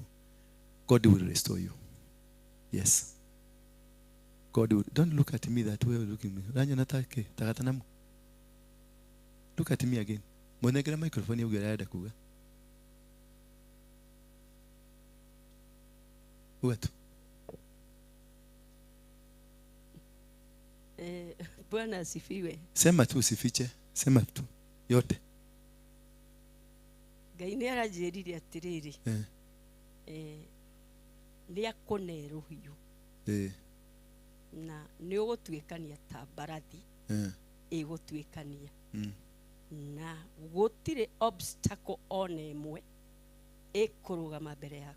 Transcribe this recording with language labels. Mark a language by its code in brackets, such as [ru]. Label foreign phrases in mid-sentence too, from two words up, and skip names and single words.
[en] God will restore you. Yes. God will. Don't look at me that way. Look at me. Look at me again. [ki] Monegera microphone [en] you get [ki] kuga. [en] What? [sw] Bwana asifiwe. Sema tu usifiche. Sema tu. Yote. [ki] Ngai nĩ aranjĩrire atĩrĩrĩ. Nĩ akũneruhiu. Na nĩ ũgũtuĩkania ta mbarathi. Ĩgũtuĩkania. Na gũtirĩ obstacle ona ĩmwe ĩkũrũgama mbere yaku.